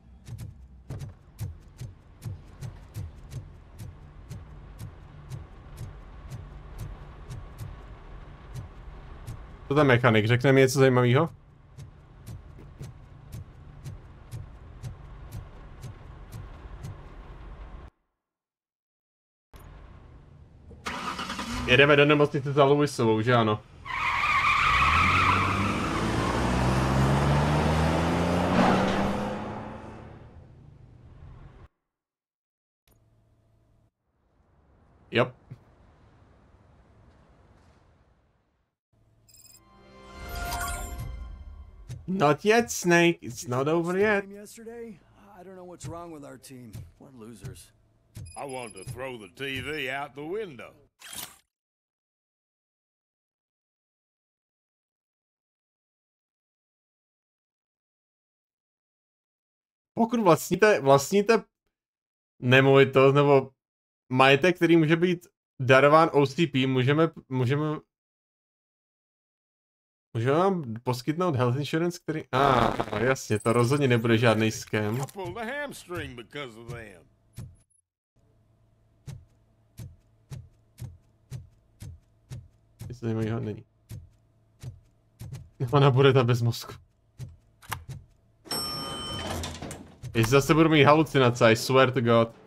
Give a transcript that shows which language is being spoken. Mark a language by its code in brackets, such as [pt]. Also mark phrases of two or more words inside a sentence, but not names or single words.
[cs] To ten mechanik, řekne mi něco zajímavého? Jedeme do nemocnice za Lewisovou, že ano? [en] Yep. Not yet, Snake. It's not over yet. Yesterday, I don't know what's wrong with our team. We're losers. I wanted to throw the TV out the window. [cs] Pokud vlastníte nemovitost nebo majetek, který může být darován OCP, můžeme vám poskytnout [en] health insurance, [cs] který... jasně, to rozhodně nebude žádný scam. Nic zajímavého není. Ona bude ta bez mozku. Jestli zase budu mít halucinace, [en] I swear to God.